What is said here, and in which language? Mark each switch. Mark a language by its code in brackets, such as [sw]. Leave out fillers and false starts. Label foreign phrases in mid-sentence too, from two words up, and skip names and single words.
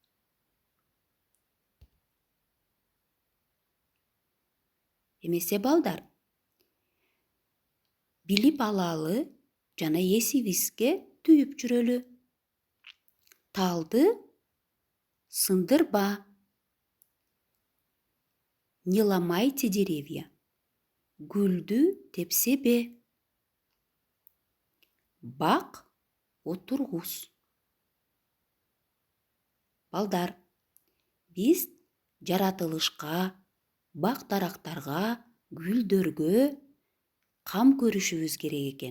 [ky] Эмесе балдар, билип алалы жана эсибизге түйүп жүрөлү. Талды сындырба. [ru] Не ломайте деревья. [ky] Гүлдү тепсебе. Бак отургуз. Балдар, биз жаратылышка, бак дарактарга, гүлдөргө кам көрүшүбүз керек экен.